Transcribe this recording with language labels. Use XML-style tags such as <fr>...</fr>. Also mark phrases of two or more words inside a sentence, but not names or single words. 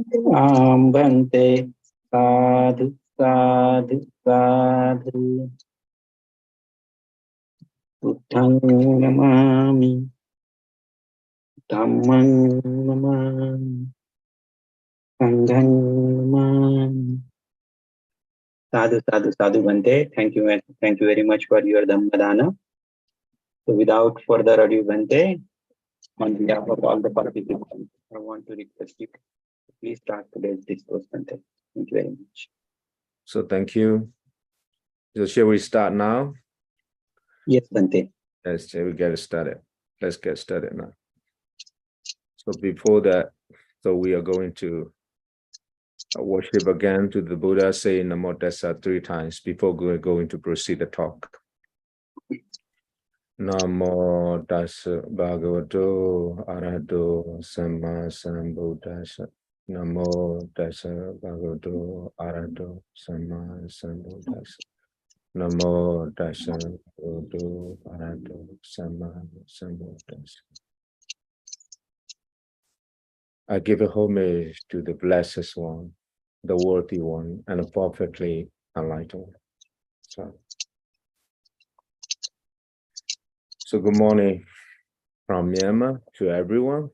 <pi>Bhante sadhu sadhu sadhu. Buddhang namami, Dhammang namami, Sanghang namami. Sadhu, sadhu, sadhu, Bhante.</pi> <en>Thank you very much for your Dhammadana. So without further ado, Bhante, on behalf of all the participants, I want to request you to please start today's discourse, Bhante. Thank you very much. So thank you. So shall we start now? Yes, Bhante. Yes, shall we get started? Let's get started now. So before that, so we are going to worship again to the Buddha, say</en> <pi>Namo Tassa</pi> <en>3 times before we're going to proceed the talk.</en> <pi>Namo Tassa Bhagavato Arahato Samma Sambuddhassa. Namo Tassa Bhagavato Arahato Samma Sambuddhassa. Namo Tassa Bhagavato Arahato Samma Sambuddhassa.</pi> <en>I give a homage to the Blessed One, the Worthy One, and the perfectly enlightened one. So good morning from Myanmar to everyone.</en>